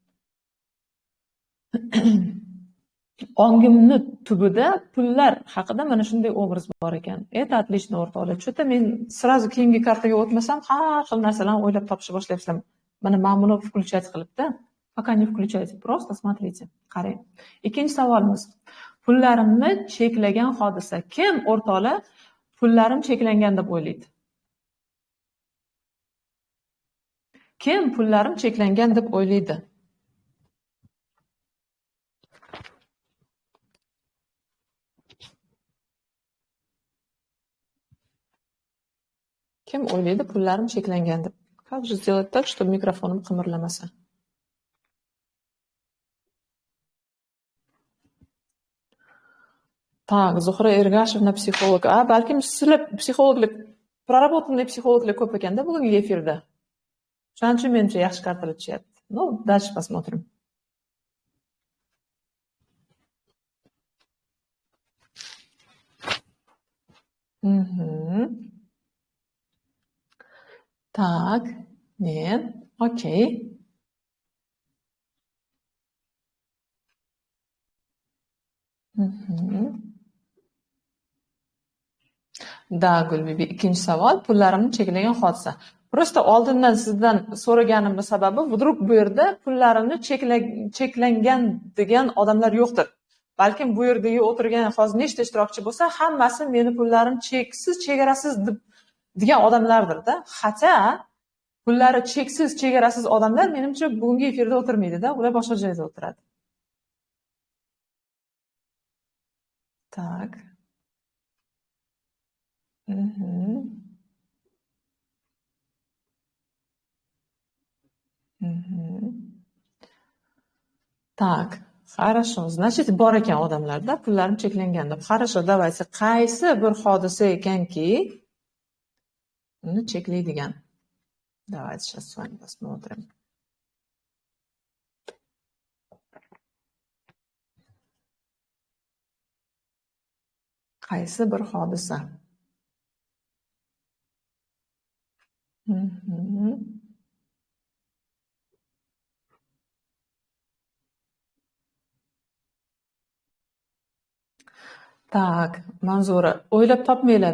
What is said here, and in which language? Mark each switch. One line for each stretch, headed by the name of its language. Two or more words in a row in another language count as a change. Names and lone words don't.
Uzbek: Ongimni tubida pullar haqida mana shunday obraz bor ekan.
Russian: Это отлично,
Uzbek: o'rtoqlar. Cho'ta men сразу keyingi kartaga o'tmasam, har xil narsalarni o'ylab topishni boshlayapsam. Mana ma'mulov включать qilibdi.
Russian: Пока не включайте, просто смотрите.
Uzbek: Qarang. Ikkinchi savolimiz. Pullarimni cheklagan hodisa. Kim, o'rtoqlar, pullarim cheklangan deb o'ylaydi? Kim pullarim cheklangan deb o'ylaydi? Kim o'ylaydi pullarim cheklangan deb?
Russian: Как же сделать так, чтобы
Uzbek: mikrofonim qimirlamasa?
Russian: Так, Zuhra Ergashevna psixolog.
Uzbek: Balkim sizlar psixologlik, проработанный psixologlar ko'p ekanda bugungi efirda. Shuning uchun menimcha yaxshi kartalar tushyapti.
Russian: Ну, дальше посмотрим. Так,
Uzbek: men, okey. Da, Gulbibi, ikkinchi savol, pullarimni cheklagan hodisa. Prosta oldindan sizdan so'raganimning sababi, vdrug bu yerda pullarimni cheklangan degan odamlar yo'qdir. Balkim bu yerdagi o'tirgan hozir nechta ishtirokchi bo'lsa, hammasi meni pullarim cheksiz, chegarasiz degan odamlardir-da. Hatto pullari cheksiz, chegarasiz odamlar menimcha bugungi efirda o'tirmaydi-da, ular boshqa joyda o'tiradi. Tak. Мгм. Мгм.
Russian: Так, хорошо. Значит,
Uzbek: bor ekan odamlarda pullarim cheklangan deb.
Russian: Хорошо, давайте.
Uzbek: Qaysi bir hodisa ekanki uni cheklaydigan?
Russian: Давайте сейчас с вами посмотрим.
Uzbek: Qaysi bir hodisa? Мгм. Tak, Manzura, o'ylab topmanglar.